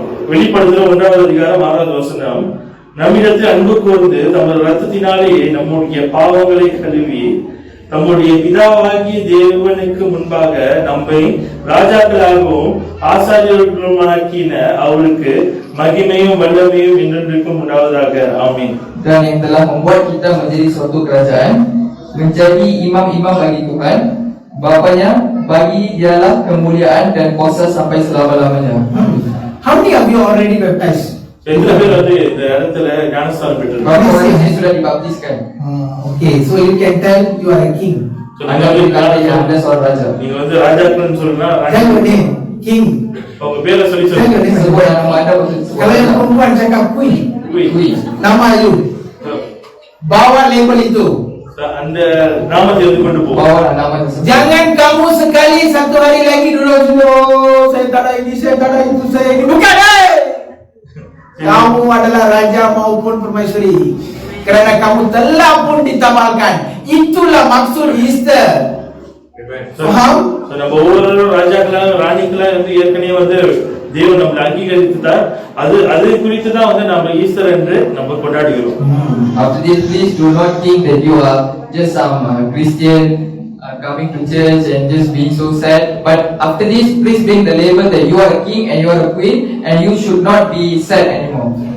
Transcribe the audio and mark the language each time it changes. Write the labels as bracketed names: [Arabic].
[Tamil] வெளிப்படுத்துற 1வது அதிகாரம் 6வது வசனம், நம்மிடத்தில் அன்பு கூர்ந்து தமது இரத்தத்தினாலே நம்முடைய பாவங்களை கழுவி தம்முடைய பிதாவாகிய தேவனுக்கு முன்பாக நம்மை ராஜாக்களாகவும் ஆசாரியர்களுமாக்கின அவருக்கு மகிமையும் வல்லமையும் என்றென்றைக்கும் உண்டாவதாக. ஆமென். [Malay] Dan yang telah membuat kita menjadi suatu kerajaan, menjadi imam-imam bagi Tuhan, Bapanya, bagi dialah kemuliaan dan kuasa sampai selama-lamanya. [English] How many of you already baptized? [Tamil] எத்தனை பேர் வந்து இந்த இடத்துல ஞானஸ்தானம் பெற்றிருக்காங்க? [Malay] Berapa orang yang sudah dibaptiskan? [English] Okay, so you can tell you are a king. [Malay] Anda boleh kata yang anda seorang raja. [Tamil] நீங்க வந்து ராஜாக்கள்னு சொன்னா [English] Tell your name, king. [Tamil] உங்க பேரை சொல்லி [English] Tell your [Tamil] சொல்லுங்க. [English] name. [Malay] Sebut nama anda betul. Kalau yang perempuan cakap queen, Kui. nama you. Bawa label itu. [Tamil] அந்த நாமத்தை வந்து கொண்டு போ. [Malay] Bawalah nama tersebut. Jangan kamu sekali satu hari lagi dulu saya tak ada ini, saya tak ada itu, saya ini. Bukan, kamu adalah raja maupun permaisuri. Kerana kamu telah pun ditabalkan. Itulah maksud Easter. Faham? [Tamil] நம்ம ஒவ்வொரு ராஜாக்களா ராணிகளா வந்து ஏற்கனவே வந்து தேவன் நம்மளை அங்கீகரித்துட்டார். அது குறித்து தான் வந்து நம்ம ஈஸ்டர் என்று நம்ம கொண்டாடுகிறோம். [English] After this, please do not think that you are just some Christian coming to church and just being so sad. But after this, please bring the label that you are a king and you are a queen and you should not be sad anymore.